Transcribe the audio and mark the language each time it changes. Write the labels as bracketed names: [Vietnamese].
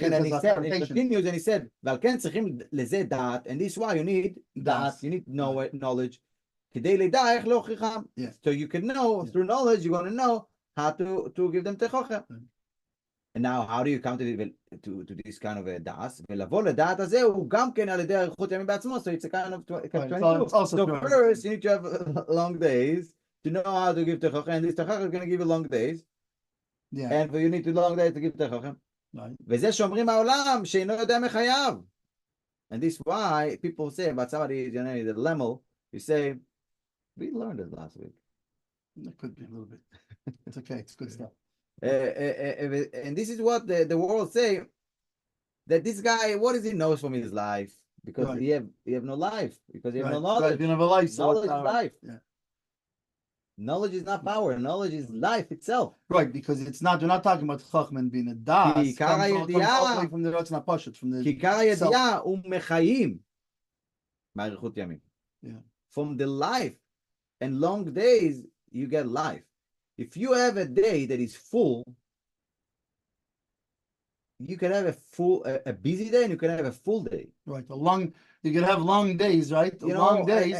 [English] and he continues and he said, "Valken [Hebrew] צריכים לזה דעת, [English] and this is why you need דעת, you need knowledge. [Hebrew] כדי לדע איך להוכיחם. [English] So you can know through knowledge. You're going to know how to give them techochem. And now, how do you come to this kind of a das? [Hebrew] ולבוא לדעת הזה הוא גם כן על ידי אריכות ימים בעצמו. [English] So it's a kind of 22. So first, you need to have long days to know how to give techochem. And this techochem is going to give you long days. And you need to long days to give techochem. [Hebrew] וזה שאומרים העולם שאינו יודע מחייו. [English] And this is why people say about somebody, the lemel, you say, we learned it last week. It could be a little bit. It's okay. It's good stuff. And this is what the world say, that this guy, what does he know from his life? Because he have no life. Because he have no knowledge. You have a life. Knowledge is life. Knowledge is not power. Knowledge is life itself. Right, because it's not. We're not talking about chachma and being a das. [Hebrew] כי עיקר [English] Comes all the [Hebrew] הידיעה, [English] way from the Ratzon HaPashut, from the [Hebrew] כי עיקר [English] self. [Hebrew] הידיעה הוא מחיים מאריכות ימים. [English] Yeah. From the life and long days, you get life. If you have a day that is full, you can have a busy day and you can have a full day. Right, you can have long days, right? You know, Long days